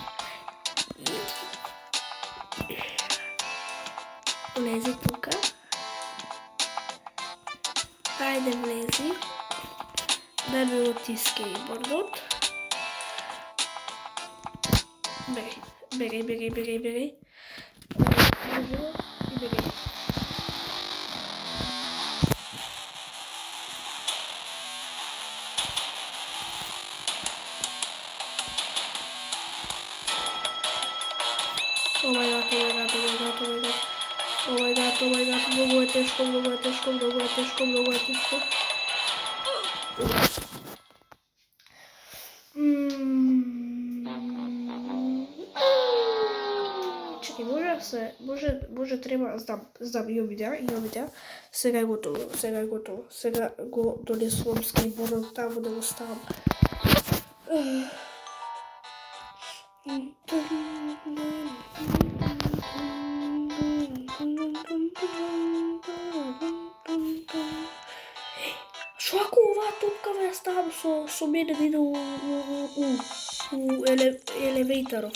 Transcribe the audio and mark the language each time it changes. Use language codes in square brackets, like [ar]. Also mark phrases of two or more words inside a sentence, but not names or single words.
[mk] Влези тука. Ајде влези. Да ми оти скейтбордот. Бегај. И бегај. [en] Oh my god, [sr] mnogo je teško. Čekaj, [mk] може треба, знам, имам идеја. Сега е готово. Сега го донесувам скейтбордот таму да го ставам. Шо ако оваа топка ја ставам со мене да иде у елевејторов?